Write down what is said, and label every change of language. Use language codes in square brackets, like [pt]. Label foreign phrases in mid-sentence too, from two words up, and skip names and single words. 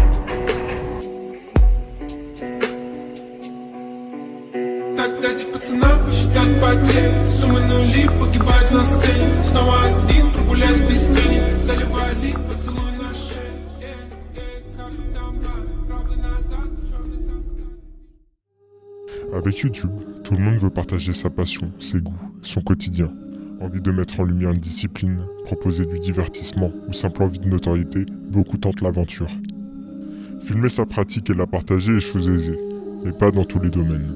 [ru] Так дайте пацанам посчитать потери. Суммы нули погибают на сцене. Снова один, прогуляюсь без тени. Заливаю лик, поцелуй на шее. Правый назад, черный каскад. [fr] Avec YouTube, tout le monde veut partager sa passion, ses goûts, son quotidien. Envie de mettre en lumière une discipline, proposer du divertissement ou simple envie de notoriété, beaucoup tentent l'aventure. Filmer sa pratique et la partager est chose aisée, mais pas dans tous les domaines.